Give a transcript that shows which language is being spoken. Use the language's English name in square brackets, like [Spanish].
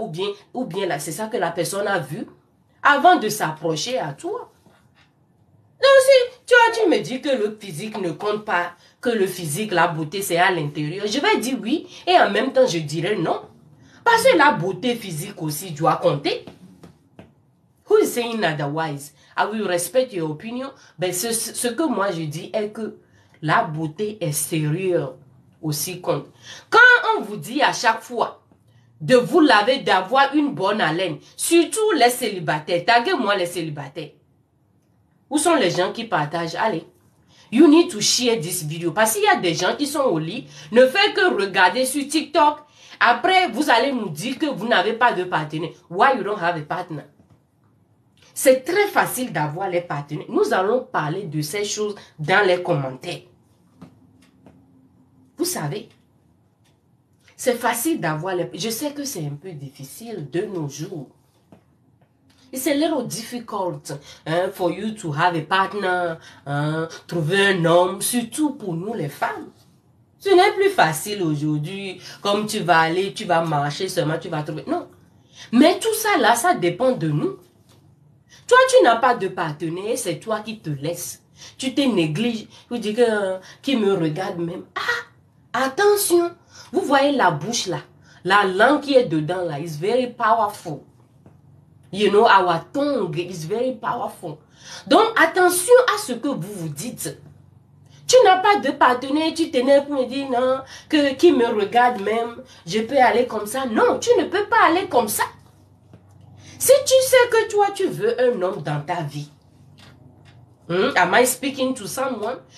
[French] Ou bien c'est ça que la personne a vu avant de s'approcher à toi. Donc si tu me dis que le physique ne compte pas, que le physique, la beauté, c'est à l'intérieur, je vais dire oui et en même temps je dirais non. Parce que la beauté physique aussi doit compter. [English] Who is saying otherwise? I will respect your opinion. [French] Mais ce que moi je dis est que la beauté extérieure aussi compte. Quand on vous dit à chaque fois de vous laver, d'avoir une bonne haleine, surtout les célibataires, taguez-moi les célibataires. Où sont les gens qui partagent? [English] Allez, you need to share this video. [French] Parce qu'il y a des gens qui sont au lit, ne faites que regarder sur TikTok. Après, vous allez nous dire que vous n'avez pas de partenaire. [English] Why you don't have a partner? [French] C'est très facile d'avoir les partenaires. Nous allons parler de ces choses dans les commentaires. Vous savez, c'est facile d'avoir les... Je sais que c'est un peu difficile de nos jours. [English] It's a little difficult for you to have a partner, [French] trouver un homme, surtout pour nous les femmes. Ce n'est plus facile aujourd'hui, comme tu vas aller, tu vas marcher seulement, tu vas trouver... Non. Mais tout ça là, ça dépend de nous. Toi, tu n'as pas de partenaire, c'est toi qui te laisses. Tu te négliges, vous dites qui me regarde même. Ah, attention, vous voyez la bouche là, la langue qui est dedans là, [English] is very powerful. You know, our tongue is very powerful. [French] Donc, attention à ce que vous vous dites. Tu n'as pas de partenaire, tu t'énerves pour me dire non, qui me regarde même, je peux aller comme ça. Non, tu ne peux pas aller comme ça. Si tu sais que toi, tu veux un homme dans ta vie, [English] am I speaking to someone?